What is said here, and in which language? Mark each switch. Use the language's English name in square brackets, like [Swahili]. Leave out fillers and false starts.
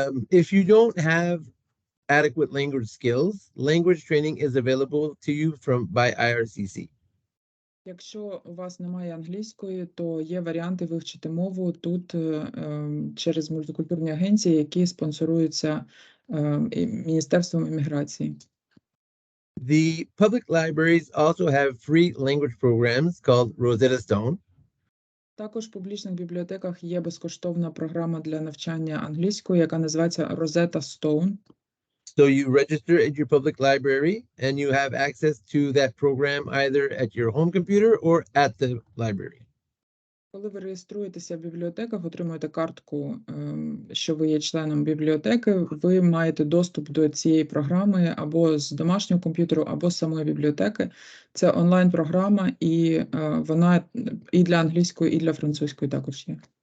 [English] If you don't have adequate language skills, language training is available to you by IRCC. [Ukrainian] Якщо у вас немає англійської, то є варіанти вивчити мову тут через мультикультурні агенції, які спонсоруються Міністерством імміграції. [English] The public libraries also have free language programs called Rosetta Stone. [Ukrainian] Також в публічних бібліотеках є безкоштовна програма для навчання англійської, яка називається Rosetta Stone. [English] So you register at your public library and you have access to that program either at your home computer or at the library. [Ukrainian] Коли ви реєструєтеся в бібліотеках, отримуєте картку, що ви є членом бібліотеки, ви маєте доступ до цієї програми або з домашнього комп'ютеру, або з самої бібліотеки. Це онлайн-програма, і вона і для англійської, і для французької також є.